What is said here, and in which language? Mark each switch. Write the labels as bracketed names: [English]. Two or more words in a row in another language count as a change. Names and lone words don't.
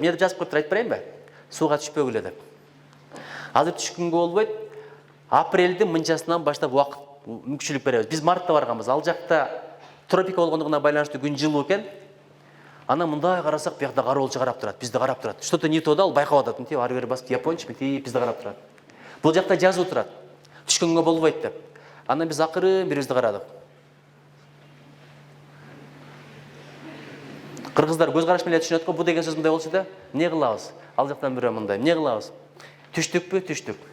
[Kyrgyz] Эмне деп жазып коюптур айтып берейинби? Сууга түшпөгүлө деп. Азыр түшкөнгө болбойт. Апрелдин мынчасынан баштап убакыт мүмкүнчүлүк беребиз. Биз мартта барганбыз. Ал жакта тропика болгондугуна байланыштуу күн жылуу экен. Ана мындай карасак, биякта кароолчу карап турат, бизди карап турат. [Russian] Что-то не то [Kyrgyz] да, ал байкап атат. Ары бери басып, япончу, бизди карап турат. Бул жакта жазып турат. Түшкөнгө болбойт деп. Ана биз акырын бирибизди карадык. Кыргыздар көз караш менен түшүнөт го, бу деген сөз мындай болчу да. Эмне кылабыз? Ал жактан бирөө мындай. Эмне кылабыз? Түштүкпү? Түштүк.